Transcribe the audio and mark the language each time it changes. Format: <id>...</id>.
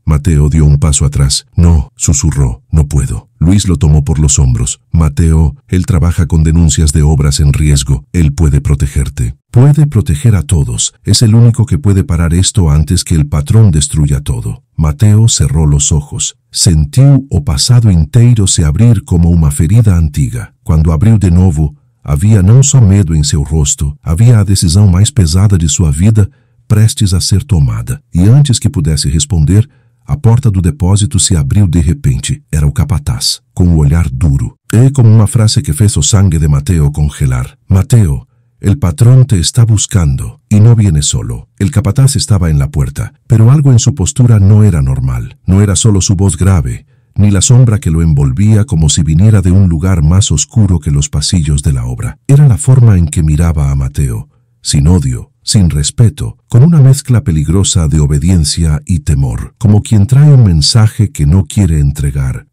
<es>Mateo dio un paso atrás. «No», susurró, «no puedo». Luis lo tomó por los hombros. «Mateo, él trabaja con denuncias de obras en riesgo. Él puede protegerte. Puede proteger a todos. Es el único que puede parar esto antes que el patrón destruya todo». Mateo cerró los ojos.</es> <pt>Sentiu o passado inteiro se abrir como uma ferida antiga. Quando abriu de novo, havia não só medo em seu rosto, havia a decisão mais pesada de sua vida prestes a ser tomada. E antes que pudesse responder, a porta do depósito se abriu de repente. Era o capataz, com o olhar duro. É como uma frase que fez o sangue de Mateo congelar.</pt> <es>«Mateo, el patrón te está buscando y no viene solo». El capataz estaba en la puerta, pero algo en su postura no era normal. No era solo su voz grave, ni la sombra que lo envolvía como si viniera de un lugar más oscuro que los pasillos de la obra. Era la forma en que miraba a Mateo, sin odio, sin respeto, con una mezcla peligrosa de obediencia y temor, como quien trae un mensaje que no quiere entregar.</es>